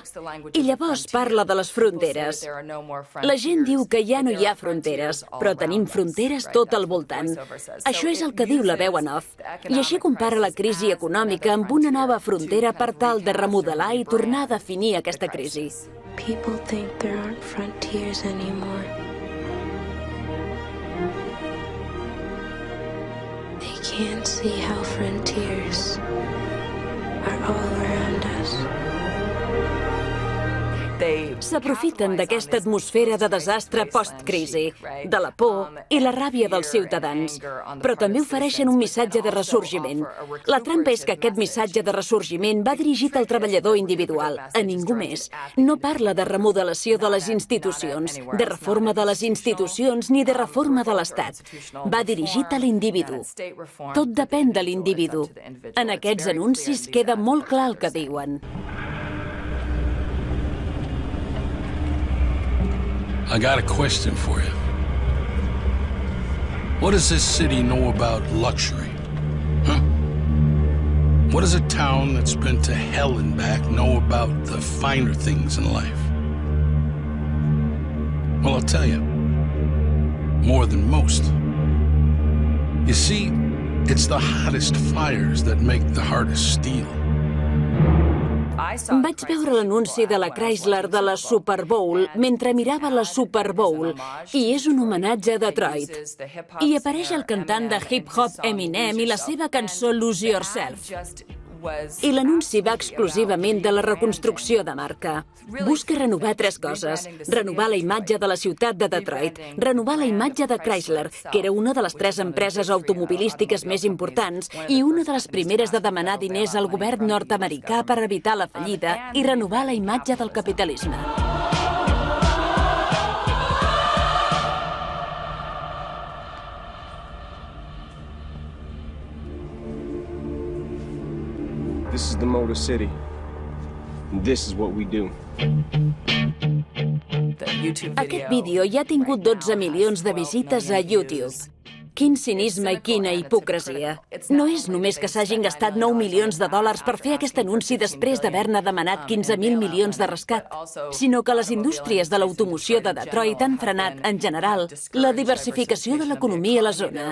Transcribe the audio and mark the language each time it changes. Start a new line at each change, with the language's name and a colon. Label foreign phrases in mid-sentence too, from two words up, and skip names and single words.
Catalan: I llavors parla de les fronteres. La gent diu que ja no hi ha fronteres, però tenim fronteres tot al voltant. Això és el que diu la veu en off. I així compara la crisi econòmica amb una nova frontera per tal de remodelar i tornar a definir aquesta crisi.
English: People think there aren't frontiers anymore. They can't see how frontiers are all around us.
Catalan: S'aprofiten d'aquesta atmosfera de desastre post-crisi, de la por i la ràbia dels ciutadans, però també ofereixen un missatge de ressorgiment. La trampa és que aquest missatge de ressorgiment va dirigit al treballador individual, a ningú més. No parla de remodelació de les institucions, de reforma de les institucions ni de reforma de l'Estat. Va dirigit a l'individu. Tot depèn de l'individu. En aquests anuncis queda molt clar el que diuen.
English: I got a question for you. What does this city know about luxury? Huh? What does a town that's been to hell and back know about the finer things in life? Well, I'll tell you, more than most. You see, it's the hottest fires that make the hardest steel.
Catalan: Vaig veure l'anunci de la Chrysler de la Super Bowl mentre mirava la Super Bowl i és un homenatge a Detroit. I apareix el cantant de hip-hop Eminem i la seva cançó Lose Yourself. I l'anunci va exclusivament de la reconstrucció de marca. Busca renovar 3 coses. Renovar la imatge de la ciutat de Detroit, renovar la imatge de Chrysler, que era una de les 3 empreses automobilístiques més importants i una de les primeres de demanar diners al govern nord-americà per evitar la fallida, i renovar la imatge del capitalisme.
English: This is the Motor City. This is what we do.
Catalan: Aquest vídeo ja ha tingut 12 milions de visites a YouTube. Quin cinisme i quina hipocresia. No és només que s'hagin gastat 9 milions de dòlars per fer aquest anunci després d'haver-ne demanat 15.000 milions de rescat, sinó que les indústries de l'automoció de Detroit han frenat, en general, la diversificació de l'economia a la zona.